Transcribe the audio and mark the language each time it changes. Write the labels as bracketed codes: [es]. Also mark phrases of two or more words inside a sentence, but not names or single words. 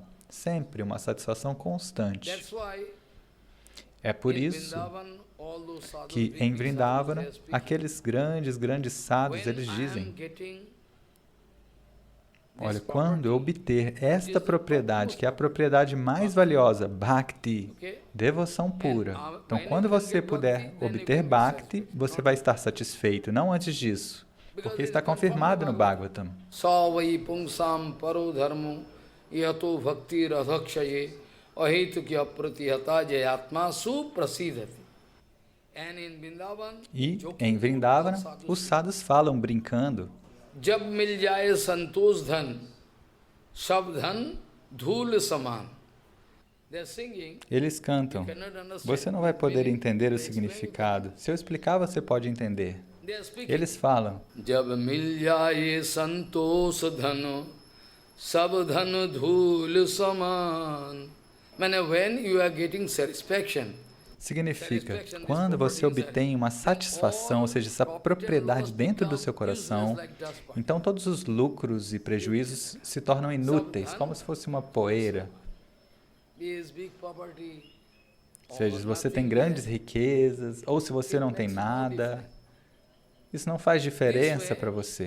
[pt] Sempre uma satisfação constante. É por isso que em Vrindavana, aqueles grandes sadhus, eles dizem, olha, quando eu obter esta propriedade, que é a propriedade mais valiosa, Bhakti, devoção pura. Então, quando você puder obter Bhakti, você vai estar satisfeito, não antes disso, porque está confirmado no Bhagavatam. [sa] स वै पुंसां परो धर्मो यतो भक्तिरधोक्षजे अहैतुक्यप्रतिहता ययात्मा सुप्रसीदति. [pt] E em Vrindavana, os sadhus falam brincando. [hi] जब मिल जाए संतोष धन, सब धन धूल समान. [pt] Eles cantam. Você não vai poder entender o significado. Se eu explicar, você pode entender. Eles falam. [hi] जब मिल जाए संतोष धन, सब धन धूल समान. [pt] Significa, quando você obtém uma satisfação, ou seja, essa propriedade dentro do seu coração, então todos os lucros e prejuízos se tornam inúteis, como se fosse uma poeira. Ou seja, se você tem grandes riquezas, ou se você não tem nada, isso não faz diferença para você.